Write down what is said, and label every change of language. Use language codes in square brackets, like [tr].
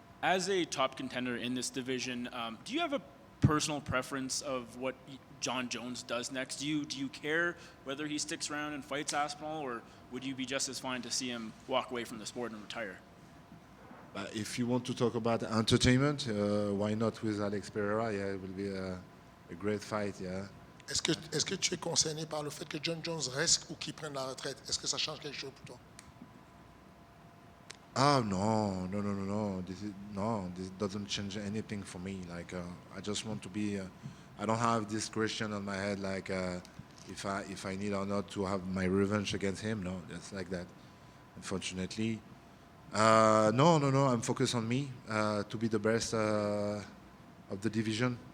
[en] As a top contender in this division, do you have a personal preference of what John Jones does next? Do you care whether he sticks around and fights Aspinall, or would you be just as fine to see him walk away from the sport and retire? If you want to talk about entertainment, why not with Alex Pereira? Yeah, it will be a great fight. Yeah. [fr] Est-ce que tu es concerné par le fait que John Jones reste ou qu'il prenne la retraite? Est-ce que ça change quelque chose pour toi? [en] Oh no. This doesn't change anything for me. Like I just want to be. I don't have this question on my head like if I need or not to have my revenge against him. No, it's like that. Unfortunately, no. I'm focused on me to be the best of the division.